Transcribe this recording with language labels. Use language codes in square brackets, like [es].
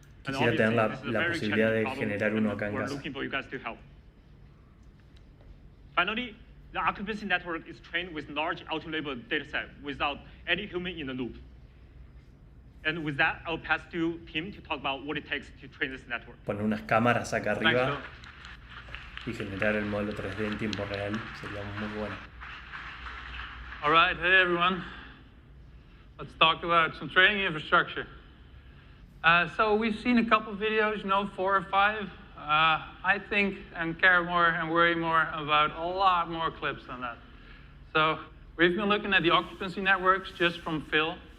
[es] Quisiera tener la posibilidad de generar uno acá en casa. [en] We're looking for you guys to help. Finally, the occupancy network is trained with large auto-label dataset without any human in the loop. And with that, I'll pass to Tim to talk about what it takes to train this network. [es] Poner unas cámaras acá arriba y generar el modelo 3D en tiempo real sería muy bueno. [en] All right, hey everyone. Let's talk about some training infrastructure. So we've seen a couple of videos, 4 or 5. I think and care more and worry more about a lot more clips than that. So we've been looking at the occupancy networks just from Phil.